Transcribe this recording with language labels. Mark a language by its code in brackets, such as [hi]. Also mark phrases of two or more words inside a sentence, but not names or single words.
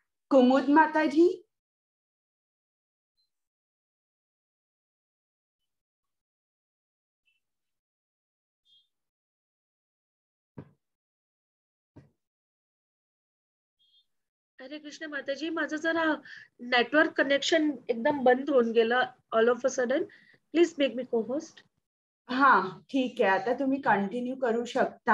[mr] कुमुद माता जी। हरे कृष्ण माताजी, माझं जरा [en] network connection [mr] एकदम बंद होऊन गेलं [en] all of a sudden. please make me co host. [mr] हा ठीक आहे, आता तुम्ही कंटिन्यू करू शकता.